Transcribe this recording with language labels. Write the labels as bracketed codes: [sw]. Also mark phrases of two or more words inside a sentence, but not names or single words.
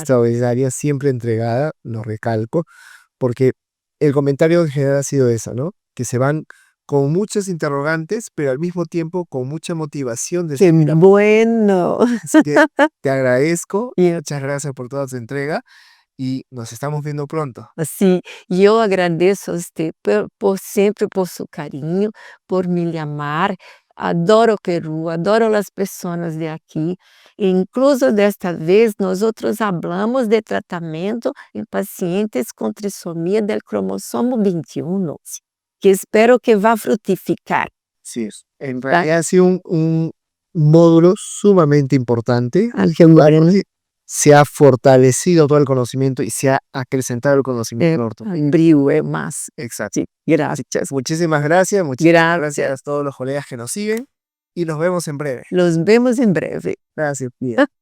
[es] Extraordinaria, siempre entregada, lo recalco, porque el comentario en general ha sido eso, ¿no? Que se van con muchas interrogantes, pero al mismo tiempo con mucha motivación de Qué bueno. Así que te agradezco, Y muchas gracias por toda tu entrega y nos estamos viendo pronto. [pt] assim, e eu agradeço a você por sempre por seu carinho, por me chamar. Adoro o Peru, adoro as pessoas de aqui. E incluso desta vez, nós outros hablamos de tratamento em pacientes com trissomia del cromossomo 21, que espero que vá frutificar. [es] Sí, en realidad ha sido un módulo sumamente importante. Al que Se ha fortalecido todo el conocimiento y se ha acrecentado el conocimiento ortopédico. [pt] em brilho é mais. [es] Exacto. [pt] Sim, graças. [es] Muchísimas gracias a todos los colegas que nos siguen y nos vemos en breve. [pt] Nos vemos em breve. [es] Gracias, Pia.